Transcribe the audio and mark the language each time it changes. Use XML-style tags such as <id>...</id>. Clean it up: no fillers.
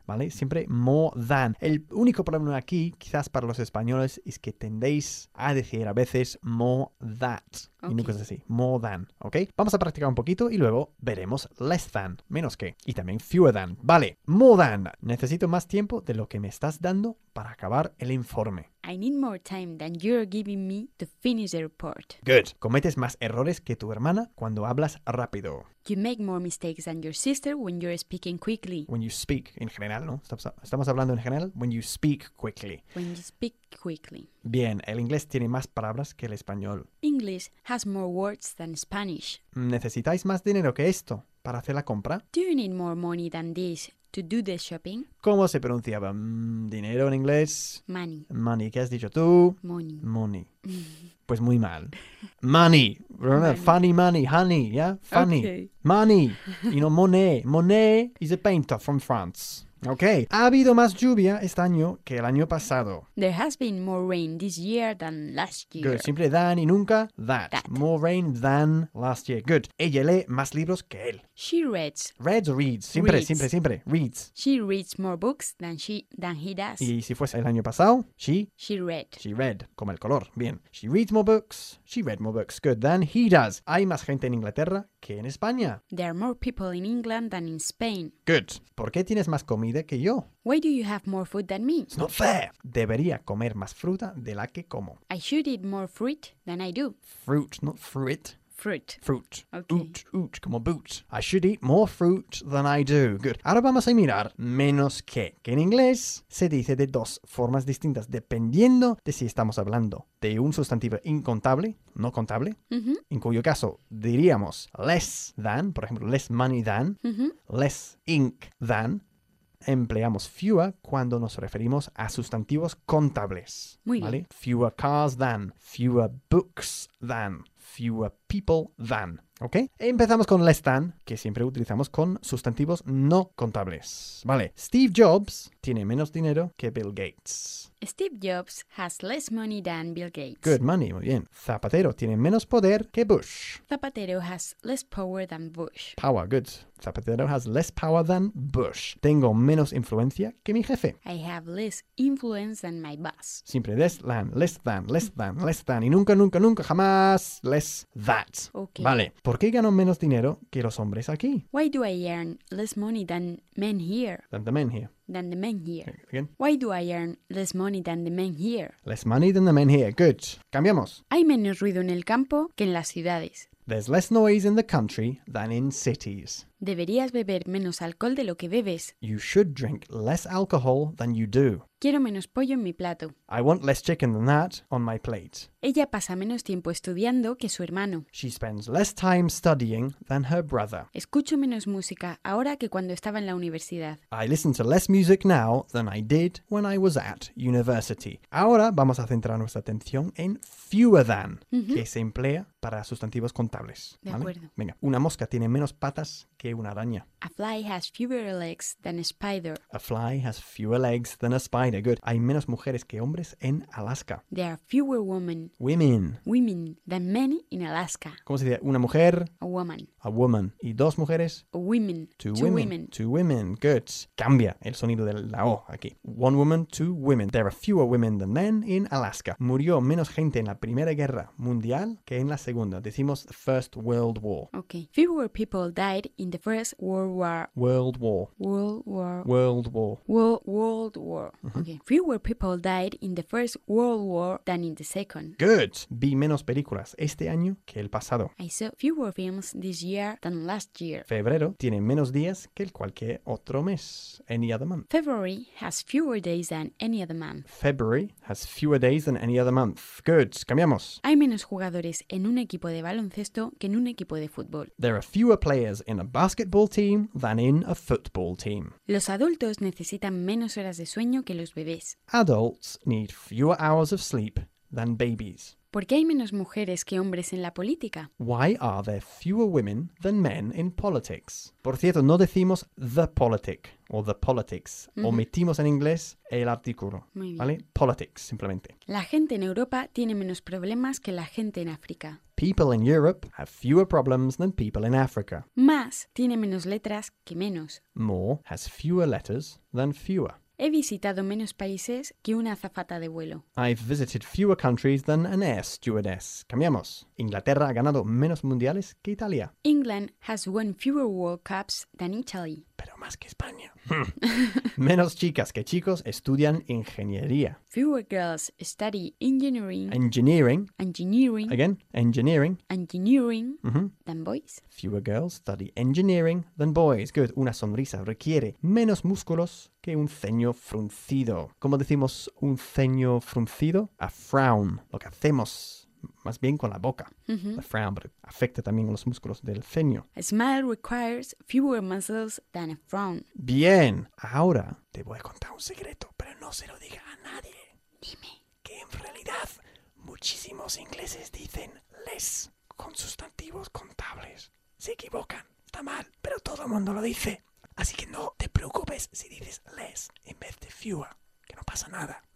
<es>¿Vale? Siempre more than. El único problema aquí, quizás para los españoles, es que tendéis a decir a veces more that.</es> <en>Okay.</en> <es>Y no cosas así. More than. ¿Ok?</es> <en>Vamos a</en> <es>practicar un poquito y luego veremos less than. Menos que. Y también fewer than. Vale. More than. Necesito más tiempo de lo que me estás dando para acabar el informe.</es> <en>I need more time than you're giving me to finish the report. Good.</en> <es>Cometes más errores que tu hermana cuando hablas rápido.</es> <en>You make more mistakes than your sister when you're speaking quickly. When you speak,</en> <es>en general, ¿no? Estamos hablando en general.</es> <en>When you speak quickly. When you speak quickly.</en> <es>Bien, el inglés tiene más palabras que el español.</es> <en>English has more words than Spanish.</en> <es>¿Necesitáis más dinero que esto para hacer la compra?</es> <en>Do you need more money than this to do the shopping?</en> <es>¿Cómo se pronunciaba dinero en inglés?</es> <en>Money.</en> <es>Money, ¿qué has dicho tú?</es> <en>Money. Money.</en> <es>Pues muy mal.</es> <en>Money. Remember, money. Funny money, honey, yeah? Funny. Okay. Money. You know, Monet. Monet is a painter from France. Okay.</en> <es>Ha habido más lluvia este año que el año pasado.</es> <en>There has been more rain this year than last year.</en> <es>Good. Siempre than y nunca that.</es> <en>That. More rain than last year. Good.</en> <es>Ella lee más libros que él.</es> <en>She reads. Reads or reads?</en> <es>Siempre,</es> <en>reads. Siempre. Reads. She reads more books than he does.</en> <es>Y si fuese el año pasado, she?</es> <en>She read. She read.</en> <es>Como el color. Bien.</es> <en>She reads more books. She read more books. Good. Than he does.</en> <es>Hay más gente en Inglaterra que en España.</es> <en>There are more people in England than in Spain.</en> <es>Good. ¿Por qué tienes más comida que yo?</es> <en>Why do you have more food than me? It's not fair.</en> <es>Debería comer más fruta de la que como.</es> <en>I should eat more fruit than I do. Fruit, not fruit. Fruit. Fruit. Okay. Oot, como boot. I should eat more fruit than I do. Good.</en> <es>Ahora vamos a mirar menos que en inglés se dice de dos formas distintas dependiendo de si estamos hablando de un sustantivo incontable, no contable, mm-hmm. en cuyo caso diríamos less than, por ejemplo,</es> <en>less money than, mm-hmm. less ink than.</en> <es>Empleamos fewer cuando nos referimos a sustantivos contables. Muy ¿vale? bien.</es> <en>Fewer cars than, fewer books than, fewer people than.</en> <es>¿Ok? Empezamos con less than, que siempre utilizamos con sustantivos no contables. Vale. Steve Jobs tiene menos dinero que Bill Gates.</es> <en>Steve Jobs has less money than Bill Gates. Good money,</en> <es>muy bien. Zapatero tiene menos poder que Bush.</es> <en>Zapatero has less power than Bush. Power, good. Zapatero has less power than Bush.</en> <es>Tengo menos influencia que mi jefe.</es> <en>I have less influence than my boss.</en> <es>Siempre less than. Y nunca jamás less that.</es> <en>Okay.</en> <es>Vale. ¿Por qué gano menos dinero que los hombres aquí?</es> <en>Why do I earn less money than men here? Again. Why do I earn less money than the men here? Less money than the men here. Good.</en> <es>Cambiamos. Hay menos ruido en el campo que en las ciudades.</es> <en>There's less noise in the country than in cities.</en> <es>Deberías beber menos alcohol de lo que bebes.</es> <en>You should drink less alcohol than you do.</en> <es>Quiero menos pollo en mi plato.</es> <en>I want less chicken than that on my plate.</en> <es>Ella pasa menos tiempo estudiando que su hermano.</es> <en>She spends less time studying than her brother.</en> <es>Escucho menos música ahora que cuando estaba en la universidad.</es> <en>I listen to less music now than I did when I was at university.</en> <es>Ahora vamos a centrar nuestra atención en fewer than, uh-huh. que se emplea para sustantivos contables. De ¿vale? acuerdo. Venga, una mosca tiene menos patas que una araña.</es> <en>A fly has fewer legs than a spider. A fly has fewer legs than a spider.</en> <es>Good. Hay menos mujeres que hombres en Alaska.</es> <en>There are fewer women. Women. Women than men in Alaska.</en> <es>¿Cómo se dice? Una mujer.</es> <en>A woman.</en> <es>A woman. ¿Y dos mujeres?</es> <en>A women. Two women. Two women. Good.</en> <es>Cambia el sonido de la O aquí.</es> <en>One woman, two women. There are fewer women than men in Alaska.</en> <es>Murió menos gente en la Primera Guerra Mundial que en la Segunda. Decimos First World War.</es> <en>Okay. Fewer people died in the First World War. World War. World War. World War. World War. Okay. Fewer people died in the First World War than in the Second. Good.</en> <es>Vi menos películas este año que el pasado.</es> <en>I saw fewer films this year than last year.</en> <es>Febrero tiene menos días que cualquier otro mes.</es> <en>Any other month. February has fewer days than any other month. February has fewer days than any other month.</en> <es>Good. Cambiamos. Hay menos jugadores en un equipo de baloncesto que en un equipo de fútbol.</es> <en>There are fewer players in a basketball team than in a football team.</en> <es>Los adultos necesitan menos horas de sueño que los bebés.</es> <en>Adults need fewer hours of sleep than babies.</en> <es>¿Por qué hay menos mujeres que hombres en la política?</es> <en>Why are there fewer women than men in politics?</en> <es>Por cierto, no decimos the politic o the politics. Uh-huh. Omitimos en inglés el artículo. Muy bien. ¿Vale? Politics, simplemente. La gente en Europa tiene menos problemas que la gente en África.</es> <en>People in Europe have fewer problems than people in Africa.</en> <es>Más tiene menos letras que menos.</es> <en>More has fewer letters than fewer.</en> <es>He visitado menos países que una azafata de vuelo.</es> <en>I've visited fewer countries than an air stewardess.</en> <es>Cambiamos. Inglaterra ha ganado menos mundiales que Italia.</es> <en>England has won fewer World Cups than Italy.</en> <es>Pero más que España. Menos chicas que chicos estudian ingeniería.</es> <en>Fewer girls study engineering. Engineering. Engineering. Again, engineering. Engineering. Mm-hmm. Than boys. Fewer girls study engineering than boys. Good.</en> <es>Una sonrisa requiere menos músculos que un ceño fruncido. ¿Cómo decimos un ceño fruncido? A frown. Lo que hacemos más bien con la boca. Mm-hmm.</es> <en>The frown, but it</en> <es>afecta también los músculos del ceño.</es> <en>A smile requires fewer muscles than a frown.</en> <es>Bien, ahora te voy a contar un secreto, pero no se lo diga a nadie. Dime. Que en realidad muchísimos ingleses dicen les con sustantivos contables. Se equivocan, está mal, pero todo el mundo lo dice. Así que no te preocupes si dices les en vez de fewer, que no pasa nada.</es>